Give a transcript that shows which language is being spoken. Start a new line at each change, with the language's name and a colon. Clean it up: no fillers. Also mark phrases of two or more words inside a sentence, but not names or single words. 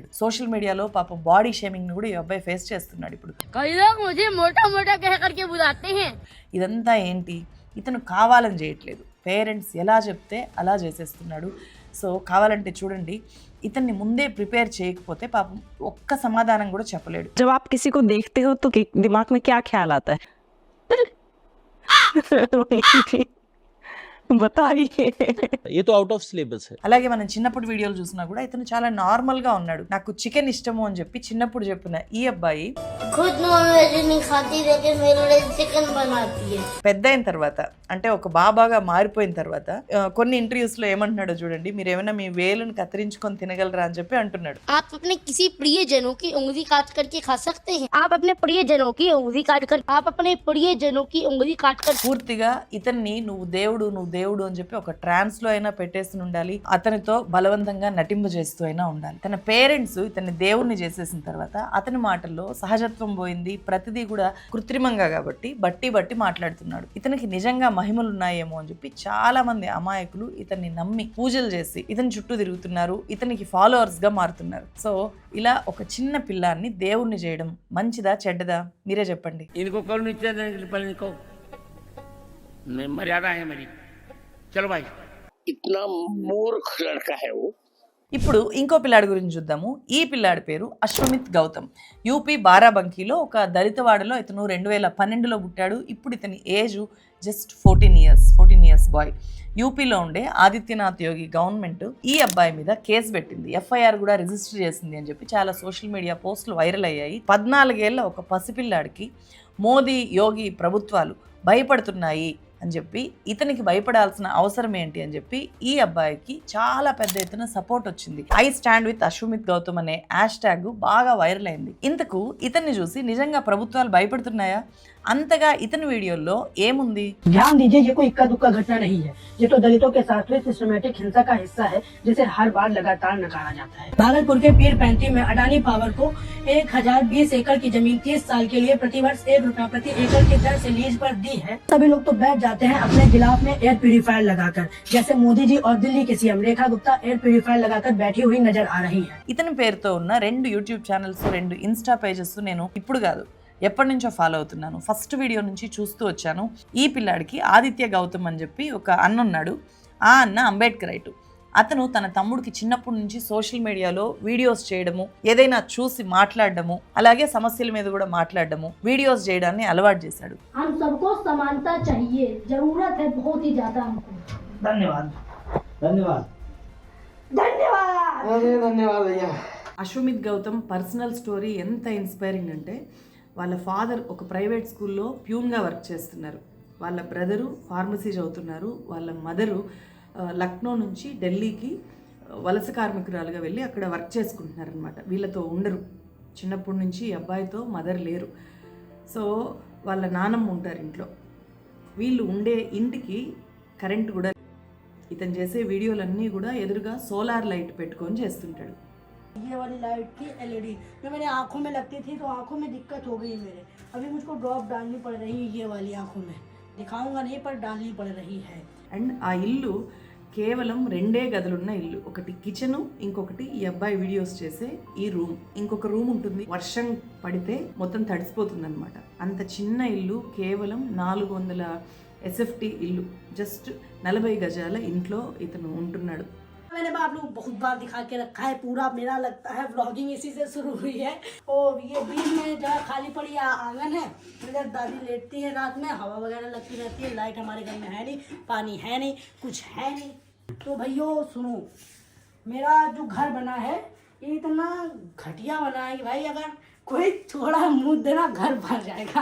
English: social media
Telugu: పాపం
English: body shaming
Telugu: ని కూడా ఈ అబ్బాయి ఫేస్ చేస్తున్నాడు ఇప్పుడు. ఇదంతా ఏంటి? ఇతను కావాలని చేయట్లేదు, పేరెంట్స్ ఎలా చెప్తే అలా చేసేస్తున్నాడు. సో కావాలంటే చూడండి, ఇతన్ని ముందే ప్రిపేర్ చేయకపోతే పాపం ఒక్క సమాధానం కూడా చెప్పలేడు.
Hindi: जब आप किसी को देखते हो तो दिमाग में क्या ख्याल आता है? बताइए। ये तो
English: out of syllabus
Hindi: है।
Telugu: అలాగే మనం చిన్నప్పుడు వీడియోలు చూసినా కూడా ఇతను చాలా నార్మల్ గా ఉన్నాడు. నాకు చికెన్ ఇష్టము అని చెప్పి చిన్నప్పుడు చెప్పిన ఈ అబ్బాయి
Hindi: खुद नॉनवेज नहीं खाती लेकिन मेरे लिए चिकन बनाती है.
Telugu: పెద్ద అయిన తర్వాత, అంటే ఒక బాబాగా మారిపోయిన తర్వాత కొన్ని ఇంటర్వ్యూస్ లో ఏమంటున్నాడో చూడండి. మీరు ఏమైనా మీ వేలును కత్తిరించుకొని తినగలరా అని చెప్పి అంటున్నాడు. आप अपने किसी प्रियजनों की उंगली काट करके खा सकते हैं, आप अपने प्रियजनों की उंगली काट कर, आप अपने प्रियजनों की उंगली काट कर. పూర్తిగా ఇతన్ని నువ్వు దేవుడు అని చెప్పి ఒక ట్రాన్స్ లో అయినా పెట్టేసి ఉండాలి, అతనితో బలవంతంగా నటింపు చేస్తూ అయినా ఉండాలి. తన పేరెంట్స్ ఇతన్ని దేవుణ్ణి చేసేసిన తర్వాత అతని మాటల్లో సహజత్వం పోయింది. ప్రతిదీ కూడా కృత్రిమంగా కాబట్టి బట్టి మాట్లాడుతున్నాడు. ఇతనికి నిజంగా మహిమలు ఉన్నాయేమో అని చెప్పి చాలా మంది అమాయకులు ఇతన్ని నమ్మి పూజలు చేసి ఇతని చుట్టూ తిరుగుతున్నారు, ఇతనికి ఫాలోవర్స్ గా మారుతున్నారు. సో ఇలా ఒక చిన్న పిల్లాన్ని దేవుణ్ణి చేయడం మంచిదా చెడ్డదా మీరే చెప్పండి.
Hindi: इनको कौन नीचे इनको मर्यादा है मेरी, चलो भाई। इतना मूर्ख लड़का है वो।
Telugu: ఇప్పుడు ఇంకో పిల్లాడి గురించి చూద్దాము. ఈ పిల్లాడి పేరు అశ్వమిత్ గౌతమ్. యూపీ బారాబంకీలో ఒక దళితవాడలో ఇతను 2012లో పుట్టాడు. ఇప్పుడు ఇతని
English: age just 14 years boy.
Telugu: యూపీలో ఉండే ఆదిత్యనాథ్ యోగి గవర్నమెంట్ ఈ అబ్బాయి మీద కేసు పెట్టింది, ఎఫ్ఐఆర్ కూడా రిజిస్టర్ చేసింది అని చెప్పి చాలా
English: social media posts
Telugu: వైరల్ అయ్యాయి. 14 ఏళ్ల ఒక పసిపిల్లాడికి మోదీ యోగి ప్రభుత్వాలు భయపడుతున్నాయి అని చెప్పి ఇతనికి భయపడాల్సిన అవసరం ఏంటి అని చెప్పి ఈ అబ్బాయికి చాలా పెద్ద ఎత్తున సపోర్ట్ వచ్చింది.
English: I stand with
Telugu: అశ్వమిత్ గౌతమ్ అనే
English: hash tag
Telugu: బాగా వైరల్ అయింది. ఇంతకు ఇతన్ని చూసి నిజంగా ప్రభుత్వాలు భయపడుతున్నాయా? అంతగా ఇతని వీడియోలో ఏముంది?
Hindi: ध्यान दीजिए, ये कोई इक्का दुक्का घटना नहीं है। ये तो दलितों के साथ हुई सिस्टमेटिक हिंसा का हिस्सा है, जिसे हर बार लगातार नकारा जाता है। भागलपुर के पीर 35 में अडानी पावर को 1020 एकड़ की जमीन 30 साल के लिए प्रतिवर्ष ₹1 प्रति एकड़ की दर से लीज पर दी है। सभी लोग तो बैठ जाते हैं अपने गिलाफ में
English: air purifier
Hindi: लगाकर, जैसे मोदी जी और दिल्ली की सीएम रेखा गुप्ता
English: air purifier
Hindi: लगाकर बैठी हुई नजर आ रही है।
Telugu: ఇతని పేరుతో ఉన్న 2
English: YouTube channels,
Telugu: 2
English: Insta pages
Telugu: నేను ఇప్పుడు కాదు ఎప్పటి నుంచో ఫాలో అవుతున్నాను. ఫస్ట్ వీడియో నుంచి చూస్తూ వచ్చాను. ఈ పిల్లాడికి ఆదిత్య గౌతమ్ అని చెప్పి ఒక అన్న ఉన్నాడు. ఆ అన్న అంబేద్కర్ రైట్. అతను తన తమ్ముడికి చిన్నప్పటి నుంచి
English: social media
Telugu: వీడియోస్ చేయడము, ఏదైనా చూసి మాట్లాడడము, అలాగే సమస్యల మీద కూడా మాట్లాడడము, వీడియోస్ చేయడాన్ని అలవాటు చేశాడు.
Hindi: हम सबको समानता चाहिए, जरूरत है बहुत ही ज्यादा हमको। धन्यवाद धन्यवाद धन्यवाद। अरे धन्यवाद भैया।
Telugu: అశ్వమిత్ గౌతమ్
English: personal story
Telugu: ఎంత ఇన్స్పైరింగ్ అంటే, వాళ్ళ ఫాదర్ ఒక
English: private school
Telugu: ప్యూన్గా వర్క్ చేస్తున్నారు, వాళ్ళ బ్రదరు ఫార్మసీ చదువుతున్నారు, వాళ్ళ మదరు లక్నో నుంచి ఢిల్లీకి వలస కార్మికురాలుగా వెళ్ళి అక్కడ వర్క్ చేసుకుంటున్నారనమాట. వీళ్ళతో ఉండరు, చిన్నప్పటి నుంచి అబ్బాయితో మదర్ లేరు. సో వాళ్ళ నానమ్మ ఉంటారు ఇంట్లో. వీళ్ళు ఉండే ఇంటికి కరెంట్ కూడా, ఇతను చేసే వీడియోలన్నీ కూడా ఎదురుగా
English: solar light
Telugu: పెట్టుకొని చేస్తుంటాడు.
Hindi: ये वाली लाइट की एलईडी जो मेरे आंखों में लगती थी, तो आंखों में दिक्कत हो गई मेरे। अभी मुझको ड्रॉप डालनी पड़ रही है, ये वाली आंखों में दिखाऊंगा नहीं पर डालनी पड़ रही है।
Telugu: అండ్ ఆ ఇల్లు కేవలం 2 గదులున్న ఇల్లు. ఒకటి కిచెను, ఇంకొకటి ఈ అబ్బాయి వీడియోస్ చేసే ఈ రూమ్. ఇంకొక రూమ్ ఉంటుంది, వర్షం పడితే మొత్తం తడిసిపోతుంది అనమాట. అంత చిన్న ఇల్లు, కేవలం 400 ఎస్ఎఫ్టీ ఇల్లు, జస్ట్ 40 గజాల ఇంట్లో ఇతను ఉంటున్నాడు.
Hindi: मैंने आप लोग बहुत बार दिखा के रखा है पूरा, मेरा लगता है व्लॉगिंग इसी से शुरू हुई है। और ये बीच में जगह खाली पड़ी आंगन है, इधर दादी लेटती है रात में, हवा वगैरह लगती रहती है। लाइट हमारे घर में है नहीं, पानी है नहीं, कुछ है नहीं। तो भैया सुनो, मेरा जो घर बना है ये इतना घटिया बना है कि भाई अगर कोई थोड़ा मुँह देना घर भर जाएगा।